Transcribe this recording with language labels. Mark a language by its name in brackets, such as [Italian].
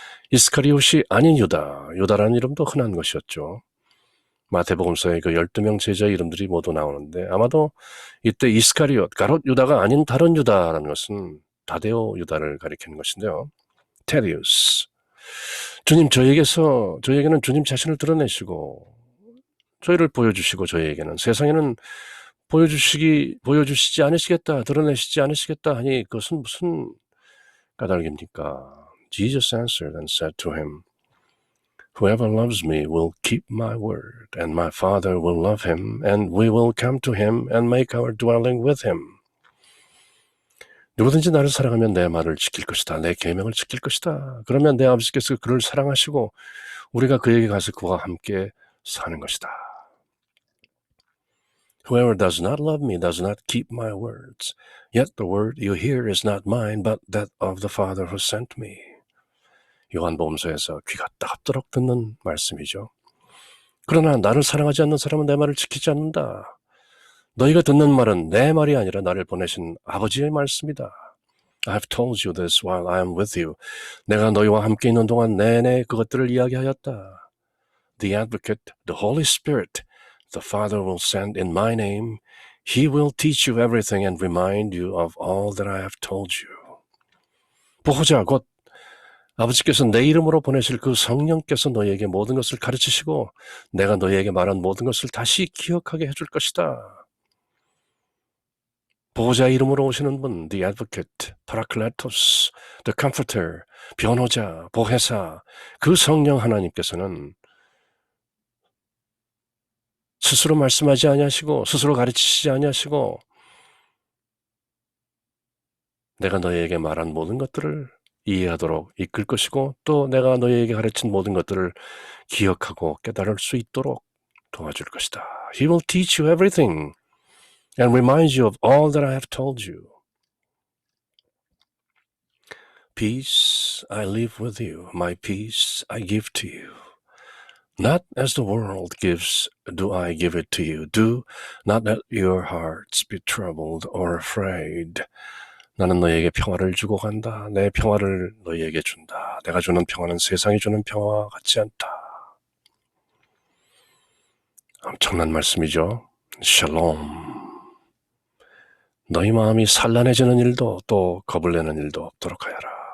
[Korean] 이스카리옷이 아닌 유다, 유다라는 이름도 흔한 것이었죠. 마태복음서에 그 12명 제자 이름들이 모두 나오는데 아마도 이때 이스카리옷, 가롯 유다가 아닌 다른 유다라는 것은 다데오 유다를 가리키는 것인데요. 테리우스. 주님, 저희에게는 주님 자신을 드러내시고 저희를 보여주시고 저희에게는 세상에는 보여주시지 않으시겠다, 드러내시지 않으시겠다 하니 그것은 무슨 까닭입니까? [English] Jesus answered and said to him, Whoever loves me will keep my word, and my Father will love him, and we will come to him and make our dwelling with him. [Korean] 누구든지 나를 사랑하면 내 말을 지킬 것이다. 내 계명을 지킬 것이다. 그러면 내 아버지께서 그를 사랑하시고 우리가 그에게 가서 그와 함께 사는 것이다. [English] Whoever does not love me does not keep my words. Yet the word you hear is not mine, but that of the Father who sent me. [Korean] 요한복음서에서 귀가 따갑도록 듣는 말씀이죠. 그러나 나를 사랑하지 않는 사람은 내 말을 지키지 않는다. 너희가 듣는 말은 내 말이 아니라 나를 보내신 아버지의 말씀이다. [English] I've told you this while I am with you. [Korean] 내가 너희와 함께 있는 동안 내내 그것들을 이야기하였다. [English] The Advocate, the Holy Spirit, the Father will send in my name. He will teach you everything and remind you of all that I have told you. [Korean] 보호자 곧 아버지께서 내 이름으로 보내실 그 성령께서 너희에게 모든 것을 가르치시고 내가 너희에게 말한 모든 것을 다시 기억하게 해줄 것이다. 보호자 이름으로 오시는 분, [English] the advocate, parakletos, the comforter, [Korean] 변호자, 보혜사, 그 성령 하나님께서는 스스로 말씀하지 아니하시고 스스로 가르치시지 아니하시고 내가 너희에게 말한 모든 것들을 이해하도록 이끌 것이고 또 내가 너희에게 가르친 모든 것들을 기억하고 깨달을 수 있도록 도와줄 것이다. [English] He will teach you everything and remind you of all that I have told you. Peace I leave with you, my peace I give to you. Not as the world gives, do I give it to you. Do not let your hearts be troubled or afraid. [Korean] 나는 너희에게 평화를 주고 간다. 내 평화를 너희에게 준다. 내가 주는 평화는 세상이 주는 평화와 같지 않다. 엄청난 말씀이죠. 샬롬. 너희 마음이 산란해지는 일도 또 겁을 내는 일도 없도록 하여라.